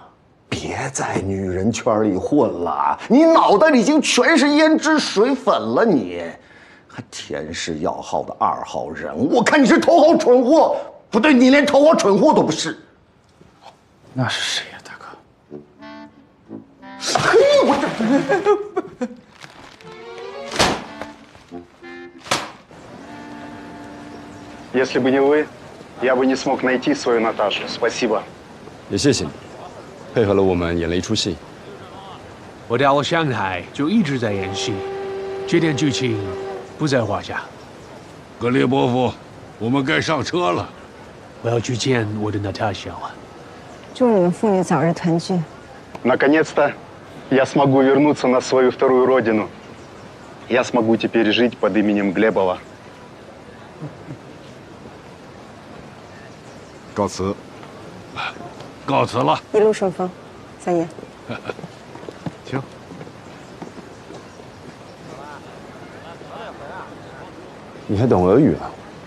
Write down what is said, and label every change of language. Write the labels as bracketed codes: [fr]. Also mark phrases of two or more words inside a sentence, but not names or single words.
[zh] 别在女人圈里混了，你脑袋里已经全是胭脂水粉了，你还田氏药号的2号人，我看你是头号蠢货。不对，你连头号蠢货都不是。那是谁呀，大哥？嘿，我这 [ru] Если бы не вы, я бы не смог найти свою Наташу. Спасибо. [zh] 也谢谢你。配合了我们演了一出戏。我到了上海就一直在演戏，这点剧情不在话下。格列波夫，我们该上车了。我要去见我的 Natasha 了。祝你们父女早日团聚。 [ru] Наконец-то я смогу вернуться на свою вторую родину. Я смогу теперь жить под именем Глебова. [zh] 告辞。告辞了，一路顺风，三爷。请。你还懂俄语啊？